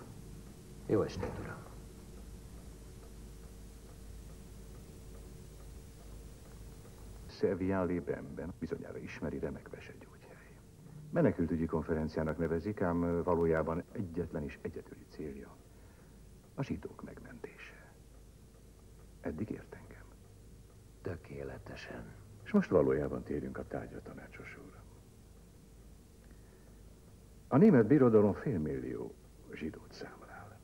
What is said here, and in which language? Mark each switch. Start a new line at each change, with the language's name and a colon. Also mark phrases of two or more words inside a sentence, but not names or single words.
Hungarian: Jó estét, uram. Évian-les-Bains-ben bizonyára ismeri, remek vesegyógyhely. Menekültügyi konferenciának nevezik, ám valójában egyetlen és egyedüli célja a zsidók megmentése. Eddig ért engem. Tökéletesen. És most valójában térjünk a tárgyra, tanácsos úr. A német birodalom 500 000 zsidót számol el.